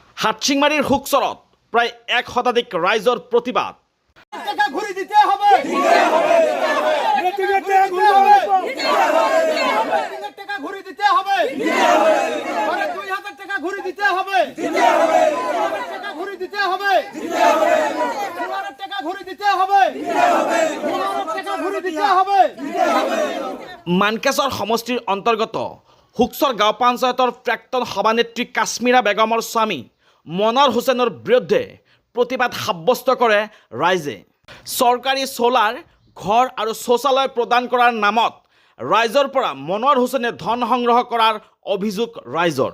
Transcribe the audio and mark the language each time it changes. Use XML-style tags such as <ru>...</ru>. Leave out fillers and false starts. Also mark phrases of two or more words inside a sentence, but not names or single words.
<as>হাটশিংমাৰীৰ হুকচৰত প্ৰায় ১ শতাধিক ৰাইজৰ প্ৰতিবাদ।</as> <bn>টাকা ঘুরে দিতে হবে, টাকা ঘুরে দিতে হবে, ২,০০০ টাকা ঘুরে দিতে হবে, টাকা ঘুরে দিতে হবে, টাকা ঘুরে দিতে হবে, টাকা ঘুরে দিতে হবে।</bn> <as>মানকেশ্বৰ সমষ্টিৰ অন্তৰ্গত হুকচৰ গাঁও পঞ্চায়তৰ প্ৰাক্তন সভানেত্ৰী কাশ্মীৰা বেগমৰ স্বামী মনোৱাৰ হুছেইনৰ বিৰুদ্ধে প্ৰতিবাদ সাব্যস্ত কৰে ৰাইজে। চৰকাৰী চোলাৰ ঘৰ আৰু শৌচালয় প্ৰদান কৰাৰ নামত ৰাইজৰ পৰা মনোৱাৰ হুছেইনে ধন সংগ্ৰহ কৰাৰ অভিযোগ ৰাইজৰ।</as>